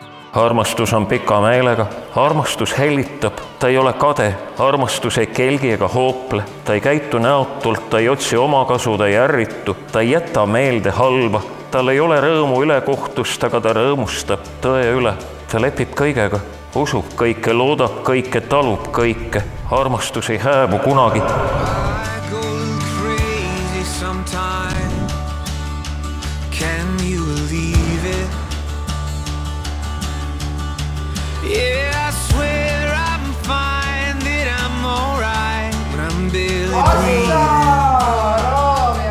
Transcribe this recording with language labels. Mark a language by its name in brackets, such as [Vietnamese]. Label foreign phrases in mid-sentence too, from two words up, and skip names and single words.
[Estonian] armastus on pika meelega, armastus hellitab, ta ei ole kade, armastus ei kelgi ega hoople, ta ei käitu näotult, ta ei otsi omakasu, ta ei ärritu, ta ei jäta meelde halba, tal ei ole rõõmu ülekohtust, aga ta rõõmustab tõe üle, ta lepib kõigega, usub kõike, loodab kõike, talub kõike, armastus ei hääbu kunagi. [English] Can you believe it? Yeah, I swear I'm fine, that I'm alright when I'm barely breathing.